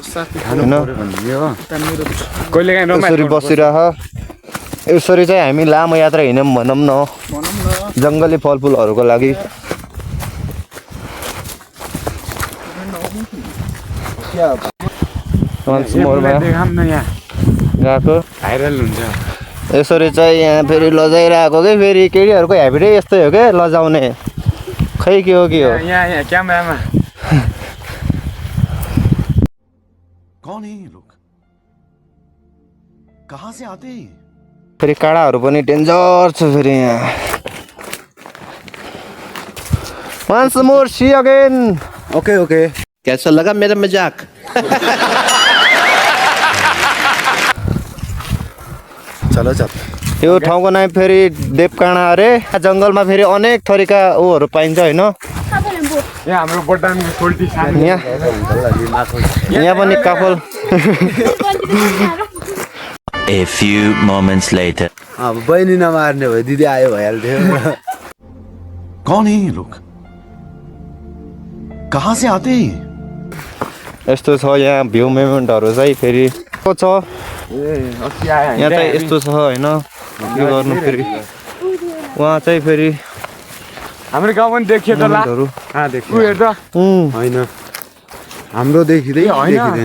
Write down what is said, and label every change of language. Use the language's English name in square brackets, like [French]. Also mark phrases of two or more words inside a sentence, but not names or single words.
[Nepali] होइन यसरी बसिरह यसरी चाहिँ हामी लामो यात्रा हिँड्यौँ भनौँ न जङ्गली फलफुलहरूको लागि गएको भाइरल हुन्छ यसरी चाहिँ यहाँ फेरि लजाइरहेको कि फेरि केटीहरूको ह्याबिटै यस्तै हो क्या लजाउने खै के हो यहाँ क्यामेरामा [Hindi] कौन है ये लोग कहाँ से आते हैं [Nepali] फेरि काँडाहरू पनि डेन्जर छ फेरि यहाँ [English] once more see again [Hindi] ओके कैसा लगा मेरा मजाक चलो [Nepali] यो ठाउँको नाम फेरि देवकाँडा अरे जङ्गलमा फेरि अनेक थरीका ऊहरू पाइन्छ होइन यहाँ हाम्रो बटानको सोल्टी यहाँ पनि काफल [English] A few moments later. [Nepali] अब बहिनी नमार्ने भयो दिदी आयो भइहाल्थ्यो [Hindi] कौन है ये लोग कहाँ से आते हैं [Nepali] यस्तो छ यहाँ भ्यू मोमेन्टहरू चाहिँ फेरि छ यहाँ चाहिँ यस्तो छ होइन यो गर्नु फेरि उहाँ चाहिँ फेरि हाम्रो गाउँ पनि देखियो त होइन हाम्रो देखिँदैन